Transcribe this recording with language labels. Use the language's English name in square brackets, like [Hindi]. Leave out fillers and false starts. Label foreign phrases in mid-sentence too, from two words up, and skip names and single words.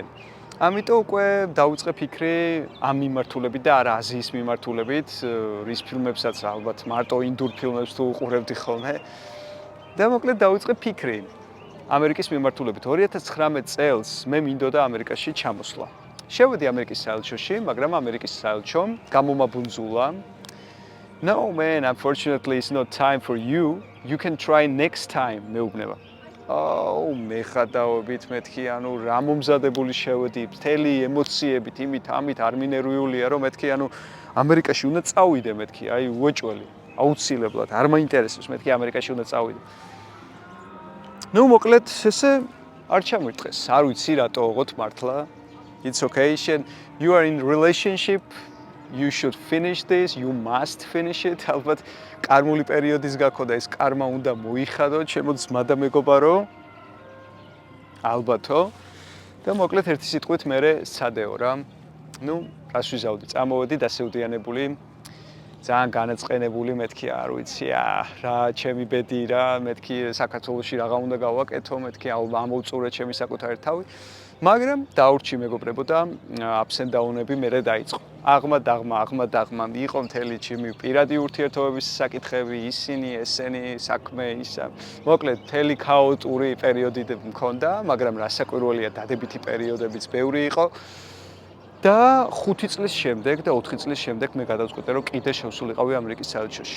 [Georgian] ამიტომ უკვე დავიწყე ფიქრი ამ მიმართულებით და არა აზიის მიმართულებით, რის ფილმებსაც ალბათ მარტო ინდურ ფილმებს თუ უყურებდი ხოლმე. და მოკლედ დავიწყე ფიქრი ამერიკის მიმართულებით. 2019 წელს მე მინდოდა ამერიკაში ჩამოსვლა. შევედი ამერიკის საელჩოში, მაგრამ ამერიკის საელჩომ გამომაბუნძულა. [English] No man, unfortunately it's not time for you. You can try next time, [Georgian] მეუბნება. მე ხადაობით მეთქი, ანუ რა მომზადებული შევედი, მთელი ემოციებით, იმით, ამით არ მინერვიულია, რომ მეთქი, ანუ ამერიკაში უნდა წავიდე მეთქი, აი უეჭველი, აუცილებლად, არ მაინტერესებს მეთქი ამერიკაში უნდა წავიდე. ნუ მოკლედ ესე არ ჩამოიტყეს. არ ვიცი რატო ოღონდ მართლა. [English] It's okay. You are in relationship. You should finish this. You must finish it. [Georgian] ალბათ კარმული პერიოდის გაქო და ეს კარმა უნდა მოიხადო, ჩემო ძმა და მეგობარო. ალბათო. და მოკლედ ერთი სიტყვით მე სცადეო რა. ნუ რას ვიზავდი, წამოვედი დასევდიანებული. ძალიან განაწყენებული მეთქი არ ვიცი რა ჩემი ბედი რა მეთქი საქართველოში რაღაცა უნდა გავაკეთო მეთქი ამოვწურე ჩემი საკუთარი თავი მაგრამ დაურჩი მეგობრებო და [English] ups and down- [Georgian] ები მერე დაიწყო აღმა იყო მთელი ჩემი პირადი ურთიერთობების საკითხები ისინი ესენი საქმე ისა მოკლედ მთელი ქაოტური პერიოდი მქონდა მაგრამ რასაკვირველია დადებითი პერიოდებიც ბევრი იყო და 5 წლის შემდეგ და 4 წლის შემდეგ მე გადავწყვიტე რომ კიდე შევსულიყავი ამერიკის საელჩოში.